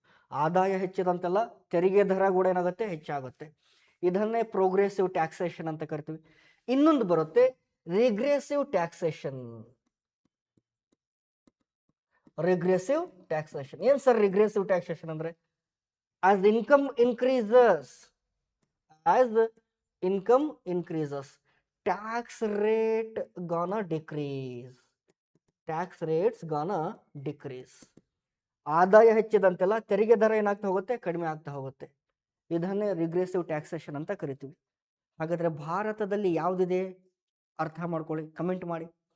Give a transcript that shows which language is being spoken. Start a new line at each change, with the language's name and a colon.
Kannada: ಆದಾಯ ಹೆಚ್ಚಿದಂತೆಲ್ಲ ತೆರಿಗೆ ದರ ಕೂಡ ಏನಾಗುತ್ತೆ, ಹೆಚ್ಚಾಗುತ್ತೆ. ಇದನ್ನೇ ಪ್ರೋಗ್ರೆಸಿವ್ ಟ್ಯಾಕ್ಸೇಷನ್ ಅಂತ ಕರಿತೀವಿ. ಇನ್ನೊಂದು ಬರುತ್ತೆ ರಿಗ್ರೆಸಿವ್ ಟ್ಯಾಕ್ಸೇಷನ್. ರಿಗ್ರೆಸಿವ್ ಟ್ಯಾಕ್ಸೇಷನ್ ಏನ್ ಸರ್ ರಿಗ್ರೆಸಿವ್ ಟ್ಯಾಕ್ಸೇಷನ್ ಅಂದ್ರೆ?
English: as income increases as income increases tax rate gonna decrease. Tax rates gonna decrease.
Kannada: ಆದಾಯ ಹೆಚ್ಚಿದಂತೆಲ್ಲ ತೆರಿಗೆ ದರ ಏನಾಗ್ತಾ ಹೋಗುತ್ತೆ, ಕಡಿಮೆ ಆಗ್ತಾ ಹೋಗುತ್ತೆ. ಇದನ್ನೇ ರಿಗ್ರೆಸಿವ್ ಟ್ಯಾಕ್ಸೇಷನ್ ಅಂತ ಕರಿತೀವಿ. ಹಾಗಾದ್ರೆ ಭಾರತದಲ್ಲಿ ಯಾವುದಿದೆ ಅರ್ಥ ಮಾಡ್ಕೊಳ್ಳಿ, ಕಮೆಂಟ್ ಮಾಡಿ.